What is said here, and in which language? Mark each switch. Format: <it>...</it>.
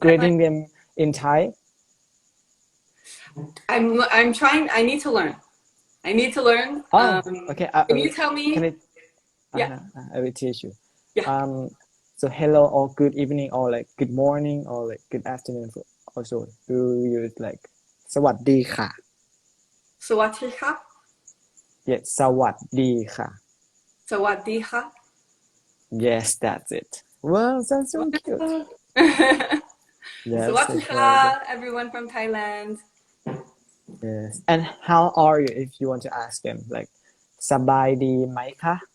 <en>greeting them in Thai? I'm trying. I need to learn. I need to learn. Oh, okay. Can you tell Can me? I? Yeah. I will teach you. Yeah. Um, so hello or good evening or like good morning or like good afternoon. Also, do you like</en> <th>สวัสดีค่ะ Sawatdee</th> <en>Yes,</en> <th>สวัสดีค่ะ Sawadee</th> <en>Yes, that's it. Well, that's so cute. Yes, I heard it. Sawadee everyone from Thailand. Yes. And how are you if you want to ask them?</en> <th>Like, สบายดีไหมคะ</th>